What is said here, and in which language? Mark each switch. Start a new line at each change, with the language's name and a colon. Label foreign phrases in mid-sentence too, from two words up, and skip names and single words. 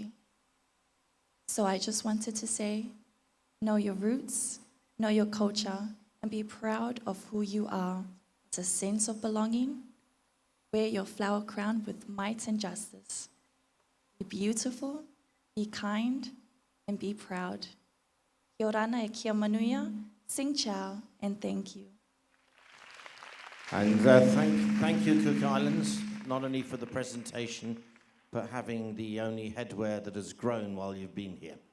English: So I just wanted to say, know your roots, know your culture, and be proud of who you are. It's a sense of belonging. Wear your flower crown with might and justice. Be beautiful, be kind, and be proud.
Rarotongan: Kia orana e kia manuia,
Vietnamese: sing chao,
English: and thank you. And thank you, Cook Islands, not only for the presentation, but having the only headwear that has grown while you've been here.